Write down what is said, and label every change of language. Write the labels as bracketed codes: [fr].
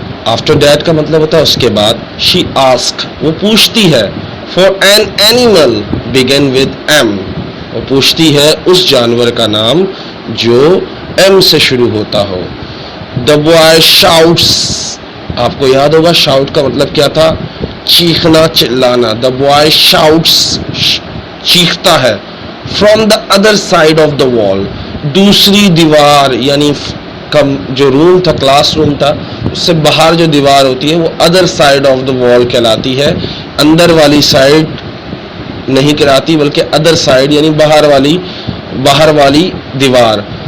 [en] After that [ur] کا مطلب ہوتا ہے اس کے بعد. [en] She asked, [ur] وہ پوچھتی ہے. [en] For an animal begin with M, [ur] وہ پوچھتی ہے اس جانور کا نام جو M سے شروع ہوتا ہو. [en] The boy shouts, [ur] آپ کو یاد ہوگا shout کا مطلب کیا تھا؟ چیخنا چلانا. [en] The boy shouts, [ur] چیختا ہے. [en] From the other side of the wall, [ur] دوسری دیوار یعنی جو روم تھا, کلاس روم تھا, اس سے باہر جو دیوار ہوتی ہے وہ [en] other side of the wall [ur] کہلاتی ہے. اندر والی سائڈ نہیں کہلاتی بلکہ ادر سائڈ یعنی باہر والی دیوار.